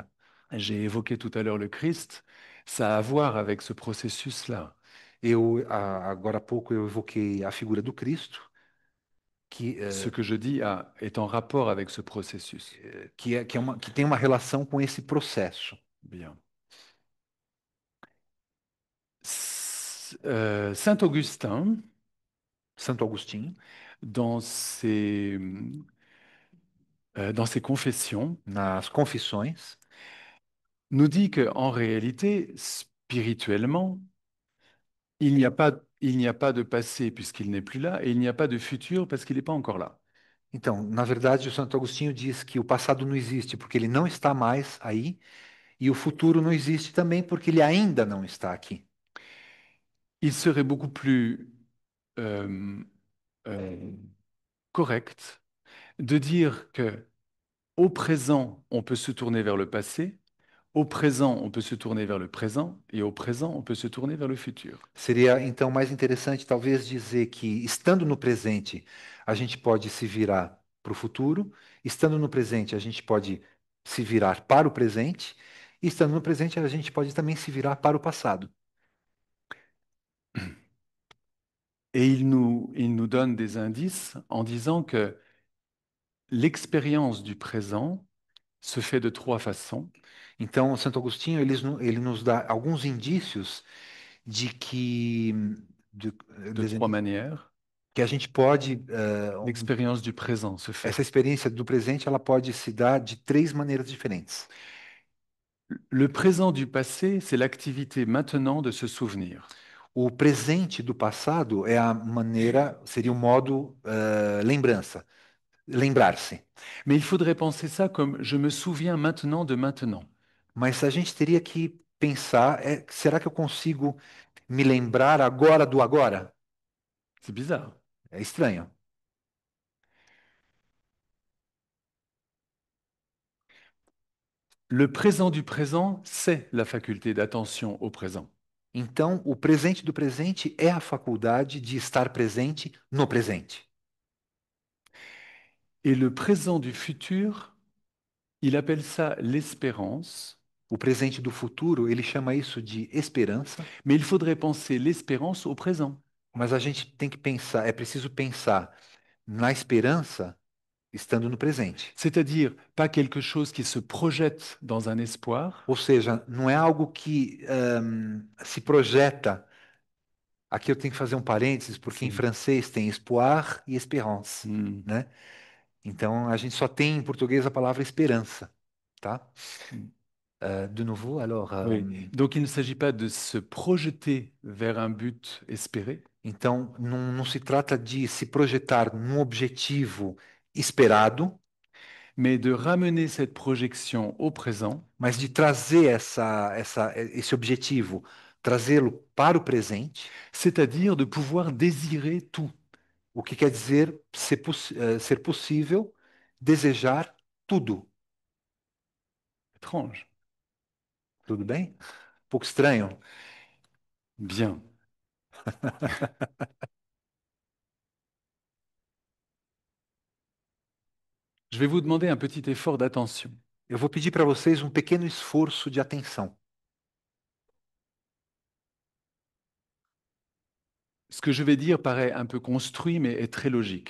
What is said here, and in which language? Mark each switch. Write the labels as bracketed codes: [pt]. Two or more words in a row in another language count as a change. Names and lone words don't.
[fr] J'ai évoqué tout à l'heure le Christ, ça a à voir avec ce processus-là. [pt] Agora há pouco eu evoquei a figura do Cristo, que, [fr] Ce que je dis est en rapport avec ce processus. [pt] que tem uma relação com esse processo. [fr] Bien. Saint Augustin, [pt] Santo Agostinho, [fr] dans ses confessions, [pt] nas Confissões, [fr] nous dit qu'en réalité, spirituellement, il n'y a pas de passé puisqu'il n'est plus là, et il n'y a pas de futur parce qu'il n'est pas encore là. [pt] então, na verdade, o Santo Agostinho diz que o passado não existe porque ele não está mais aí, e o futuro não existe também porque ele ainda não está aqui. [fr] Il serait beaucoup plus euh, euh, correct de dire que au présent, on peut se tourner vers le passé, au présent, on peut se tourner vers le présent, et au présent, on peut se tourner vers le futur. [pt] Seria então mais interessante talvez dizer que estando no presente, a gente pode se virar para o futuro, estando no presente, a gente pode se virar para o presente, e estando no presente, a gente pode também se virar para o passado. [fr] Et il nous donne des indices en disant que l'expérience du présent se fait de trois façons. [pt] Então, Santo Agostinho, ele nos dá alguns indícios de que, de- [fr] De trois manières. [pt] que a gente pode, [fr] L'expérience du présent se fait. [pt] essa experiência do presente, ela pode se dar de três maneiras diferentes. [fr] Le présent du passé, c'est l'activité maintenant de se souvenir. [pt] O presente do passado é a maneira, seria o modo, lembrança, lembrar-se. [fr] Mais il faudrait penser ça comme je me souviens maintenant de maintenant. [pt] Mas a gente teria que pensar, será que eu consigo me lembrar agora do agora? [fr] C'est bizarre. [pt] É estranho. [fr] Le présent du présent, c'est la faculté d'attention au présent. [pt] Então, o presente do presente é a faculdade de estar presente no presente. [fr] Et le présent du futur, il appelle ça l'espérance, [pt] O presente do futuro, ele chama isso de esperança, [fr] mais il faudrait penser l'espérance au présent. [pt] mas a gente tem que pensar, é preciso pensar na esperança estando no presente. [fr] C'est-à-dire pas quelque chose qui se projette dans un espoir, [pt] Ou seja, não é algo que se projeta. Aqui eu tenho que fazer um parênteses, porque em Sim. francês tem espoir e espérance, Hmm. né? Então a gente só tem em português a palavra esperança, tá? Hmm. [fr] De nouveau, alors, Oui. Donc il ne s'agit pas de se projeter vers un but espéré, [pt] então não se trata de se projetar num objetivo esperado, [fr] mais de ramener cette projection au présent, [pt] mas de trazer esse objetivo, trazê-lo para o presente, [fr] c'est-à-dire de pouvoir désirer tout. [pt] o que quer dizer ser possível desejar tudo. [fr] Étrange. [pt] Tudo bem? Um pouco estranho. [fr] Bien. Je vais vous demander un petit effort d'attention. [pt] Eu vou pedir para vocês um pequeno esforço de atenção. [fr] Ce que je vais dire paraît un peu construit, mais est très logique.